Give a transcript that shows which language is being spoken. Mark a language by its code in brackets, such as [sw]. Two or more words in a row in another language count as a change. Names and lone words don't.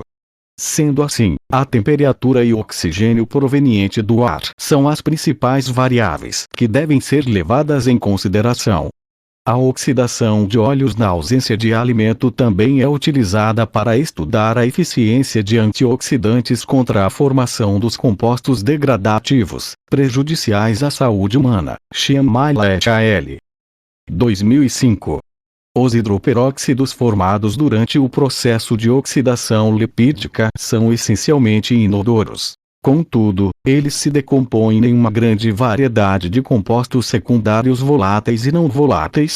[pt] Sendo assim, a temperatura e o oxigênio proveniente do ar são as principais variáveis que devem ser levadas em consideração. A oxidação de óleos na ausência de alimento também é utilizada para estudar a eficiência de antioxidantes contra a formação dos compostos degradativos, prejudiciais à saúde humana. Schimmel et al. 2005. Os hidroperóxidos formados durante o processo de oxidação lipídica são essencialmente inodoros. Contudo, eles se decompõem em uma grande variedade de compostos secundários voláteis e não voláteis.